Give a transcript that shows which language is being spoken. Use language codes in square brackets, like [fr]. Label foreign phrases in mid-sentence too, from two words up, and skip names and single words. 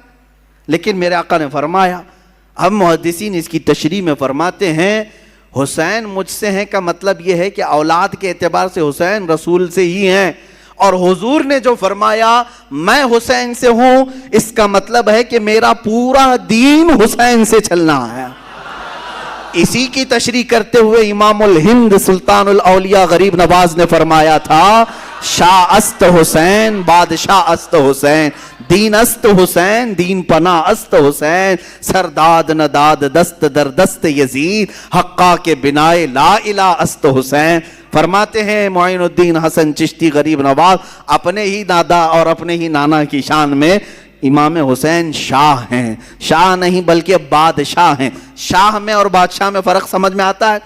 [ur] لیکن میرے آقا نے فرمایا, اب محدثین اس کی تشریح میں فرماتے ہیں, حسین مجھ سے ہیں کا مطلب یہ ہے کہ اولاد کے اعتبار سے حسین رسول سے ہی ہیں, اور حضور نے جو فرمایا میں حسین سے ہوں, اس کا مطلب ہے کہ میرا پورا دین حسین سے چلنا ہے. اسی کی تشریح کرتے ہوئے امام الہند سلطان الاولیاء غریب نواز نے فرمایا تھا, [fa] شاہ است حسین بادشاہ است حسین, دین است حسین دین پناہ است حسین, سرداد نداد دست در دست یزید, حقا کے بنائے لا الہ است حسین. [ur] فرماتے ہیں معین الدین حسن چشتی غریب نواز اپنے ہی دادا اور اپنے ہی نانا کی شان میں امام حسین شاہ ہیں. شاہ نہیں بلکہ بادشاہ ہیں. شاہ میں اور بادشاہ میں فرق سمجھ میں آتا ہے؟